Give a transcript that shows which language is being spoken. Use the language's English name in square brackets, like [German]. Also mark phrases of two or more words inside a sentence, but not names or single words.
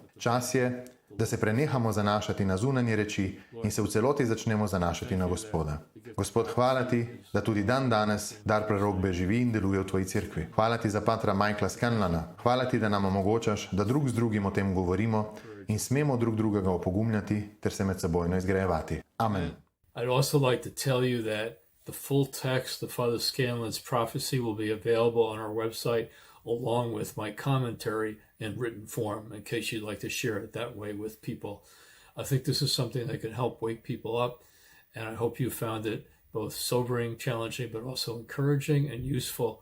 [Slovenian] Čas je, da se prenehamo zanašati na zunanje reči in se v celoti začnemo zanašati na Gospoda. Gospod, hvala ti, da tudi dan danes dar prerokbe živi in deluje v tvoji cerkvi. Hvala ti za patra Michaela Scanlana. Hvala ti, da nam omogočaš, da drug z drugim o tem govorimo in smemo drug drugega opogumljati ter se med sebojno izgrajevati. Amen. [English] I'd also like to tell you that the full text of Father Scanlan's prophecy will be available on our website along with my commentary in written form in case you'd like to share it that way with people. I think this is something that can help wake people up, and I hope you found it both sobering, challenging, but also encouraging and useful.